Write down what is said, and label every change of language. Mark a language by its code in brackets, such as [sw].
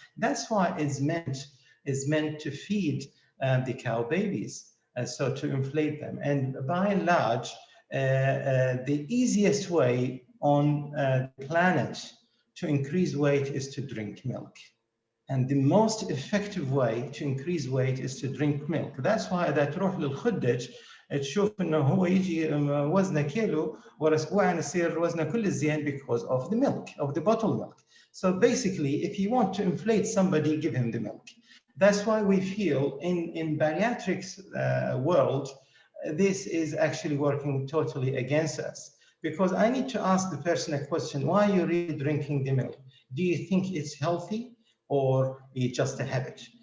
[en] That's why it's meant to feed the cow babies, so to inflate them. And by and large, the easiest way on the planet to increase weight is to drink milk. And the most effective way to increase weight is to drink milk. That's why [ar] إذا تروح للخدج تشوف إنه هو يجي وزنه كيلو ورا أسبوعين يصير وزنه كل زين [en] because of the milk, of the bottled milk. So basically, if you want to inflate somebody, give him the milk. That's why we feel in bariatrics world, this is actually working totally against us. Because I need to ask the person a question: why are you really drinking the milk? Do you think it's healthy? Or it's just a habit?